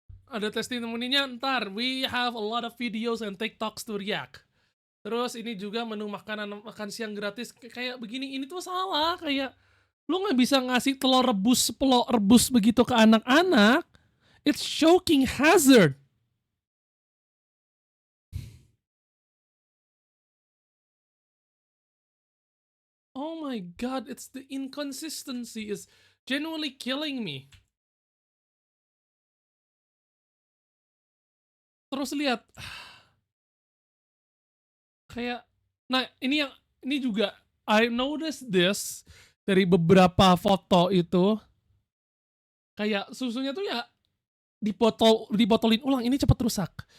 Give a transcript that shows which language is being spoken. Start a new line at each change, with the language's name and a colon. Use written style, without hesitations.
Indonesian: Ada testimoninya ntar,
English: we have a lot of videos and TikToks to react.
Indonesian: Terus ini juga menu makan siang gratis kayak begini, ini tuh salah, kayak lu nggak bisa ngasih telur rebus begitu ke anak-anak.
English: It's shocking hazard. Oh my god, it's the inconsistency is genuinely killing me.
Indonesian: Terus lihat, kayak, nah ini juga
English: I noticed this
Indonesian: dari beberapa foto itu, kayak susunya tuh ya dibotolin ulang, ini cepet rusak.